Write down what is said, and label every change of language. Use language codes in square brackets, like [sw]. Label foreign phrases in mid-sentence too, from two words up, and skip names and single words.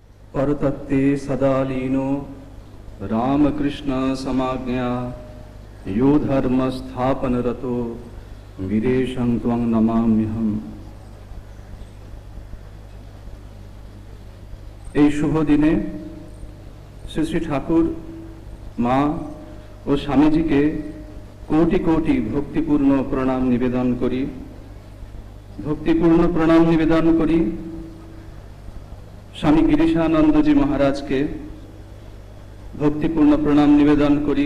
[sa] परतत्ते सदा लीनो रामकृष्ण समाज्ञा यो धर्म स्थापन रतो वीरेशं त्वं नमाम्यहम्। [bn] এই শুভ দিনে শ্রী শ্রী ঠাকুর মা ও স্বামীজিকে কোটি কোটি ভক্তিপূর্ণ প্রণাম নিবেদন করি। স্বামী গিরিশানন্দজি মহারাজকে ভক্তিপূর্ণ প্রণাম নিবেদন করি।